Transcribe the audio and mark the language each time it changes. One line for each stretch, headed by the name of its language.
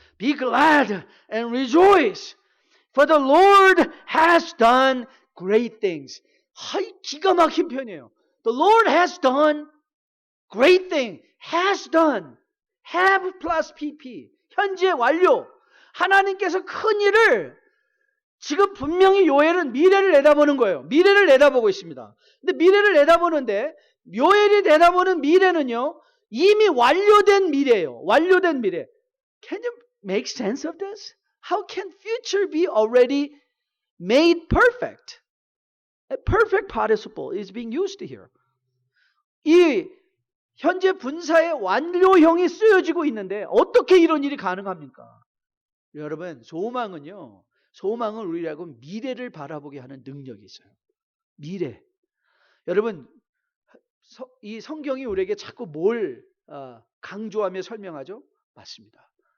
English: Be glad and rejoice, for the Lord has done great things.
Korean: 기가 막힌 표현이에요.
English: The Lord has done great things. Has done. Have plus PP.
Korean: 현재 완료. 하나님께서 큰 일을, 지금 분명히 요엘은 미래를 내다보는 거예요. 미래를 내다보고 있습니다. 근데 미래를 내다보는데 요엘이 내다보는 미래는요, 이미 완료된 미래예요. 완료된 미래.
English: Can you make sense of this? How can future be already made perfect? A perfect participle is being used here.
Korean: 이 현재 분사의 완료형이 쓰여지고 있는데 어떻게 이런 일이 가능합니까? 여러분, 소망은 우리라고 미래를 바라보게 하는 능력이 있어요. 미래. 여러분, 이 성경이 우리에게 자꾸 뭘 강조하며 설명하죠? 맞습니다.